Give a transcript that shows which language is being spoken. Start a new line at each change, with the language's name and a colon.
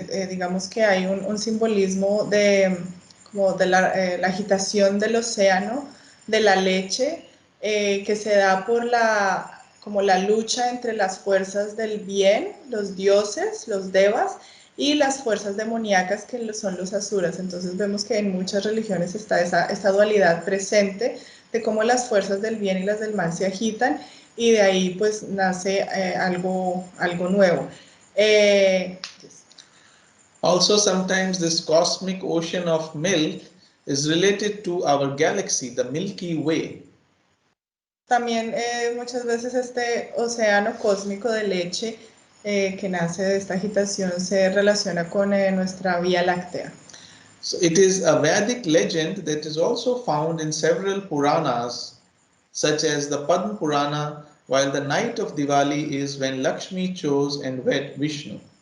Spanish: digamos que hay un simbolismo como de la agitación del océano, de la leche, que se da por como la lucha entre las fuerzas del bien, los dioses, los devas, y las fuerzas demoníacas que son los asuras. Entonces vemos que en muchas religiones está esta dualidad presente de cómo las fuerzas del bien y las del mal se agitan y de ahí pues nace algo nuevo.
English: Also, sometimes this cosmic ocean of milk is related to our galaxy, the Milky Way.
Spanish: También muchas veces este océano cósmico de leche que nace de esta agitación se relaciona con nuestra Vía Láctea.
English: So it is a Vedic legend that is also found in several Puranas, such as the Padma Purana, while the night of Diwali is when Lakshmi chose and wed Vishnu.